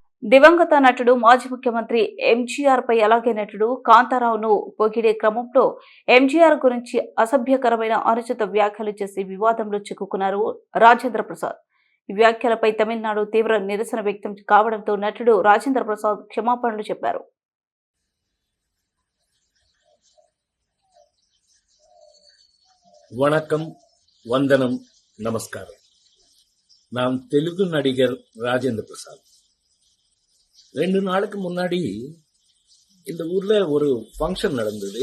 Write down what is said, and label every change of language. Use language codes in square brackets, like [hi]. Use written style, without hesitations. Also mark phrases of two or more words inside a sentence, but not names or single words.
[te] దివంగత నటుడు మాజీ ముఖ్యమంత్రి ఎంజీఆర్ పై అలాగే నటుడు కాంతారావును పొగిడే క్రమంలో ఎంజీఆర్ గురించి అసభ్యకరమైన అనుచిత వ్యాఖ్యలు చేసి వివాదంలో చిక్కుకున్నారు రాజేంద్ర ప్రసాద్. ఈ వ్యాఖ్యలపై తమిళనాడు తీవ్ర నిరసన వ్యక్తం కావడంతో నటుడు రాజేంద్ర ప్రసాద్ క్షమాపణలు చెప్పారు. [ta] வணக்கம், வந்தனம், நமஸ்காரம். நான் தெலுங்கு நடிகர் ராஜேந்திர பிரசாத். 2 நாளுக்கு முன்னாடி இந்த ஊர்ல ஒரு ஃபங்க்ஷன் நடந்தது.